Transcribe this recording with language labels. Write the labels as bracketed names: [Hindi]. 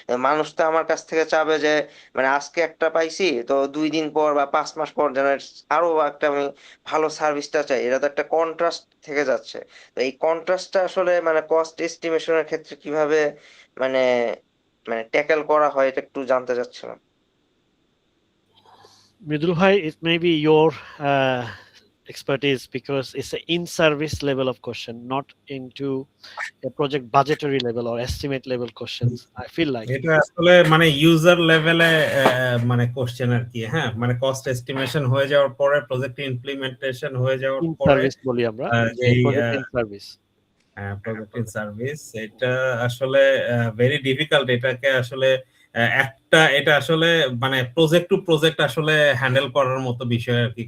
[Bangla] মানুষ তো আমার কাছ থেকে চাবে যে মানে আজকে একটা পাইছি, তো 2 দিন পর বা 5 মাস পর যেন আরো একটা আমি ভালো সার্ভিসটা চাই। এটা তো একটা কন্ট্রাস্ট থেকে যাচ্ছে। তো এই কন্ট্রাস্টটা আসলে মানে কস্ট এস্টিমেশনের ক্ষেত্রে কিভাবে মানে মানে ট্যাকেল করা হয় এটা একটু জানতে চাচ্ছিলাম। [English] Mridul bhai, it may be your expertise because it's an in-service level of question, not into a project budgetary level or estimate level questions. I feel like [Bangla] এটা আসলে মানে ইউজার লেভেলে মানে কোশ্চেন আর কি, হ্যাঁ, মানে কস্ট এস্টিমেশন হয়ে যাওয়ার পরে প্রজেক্ট ইমপ্লিমেন্টেশন হয়ে যাওয়ার [English] in [Bangla] পরে service বলি আমরা, যে যেই [English] project in service। [Bangla] Project in service, এটা আসলে [English] Very difficult. [Bangla] এটাকে আসলে এটা আসলে মানে প্রজেক্ট টু প্রজেক্ট আসলে হ্যান্ডেল করার মতো বিষয় আর কি।